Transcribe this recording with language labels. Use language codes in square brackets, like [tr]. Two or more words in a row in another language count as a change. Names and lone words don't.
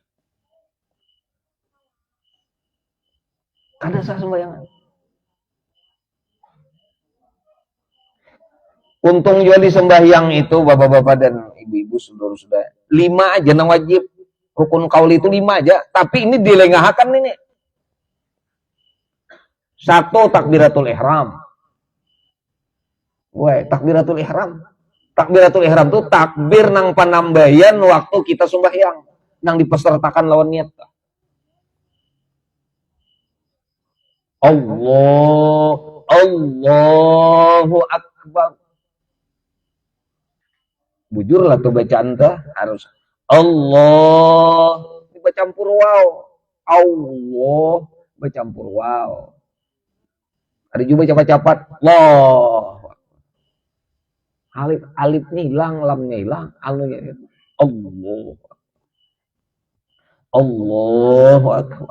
[bjn] Kada sah sembahyangnya. Untung juga di sembahyang itu bapak-bapak dan ibu-ibu saudara-saudara 5 aja nang wajib. Rukun kauli itu 5 aja, tapi ini dilengahakan ini. [ar] 1 تكبيرة الإحرام. تكبيرة الإحرام. تكبيرة الإحرام [bjn] itu takbir nang panambayan waktu kita sembahyang, nang dipesertakan lawan niat. [ar] الله أكبر. [bjn] Bujur lah tuh bacaan tuh harus Allah bercampur waw. Allah bercampur waw. Ada juga cepat-cepat Allah. Alifnya hilang, lamnya hilang, anunya Allah. [ar] الله أكبر.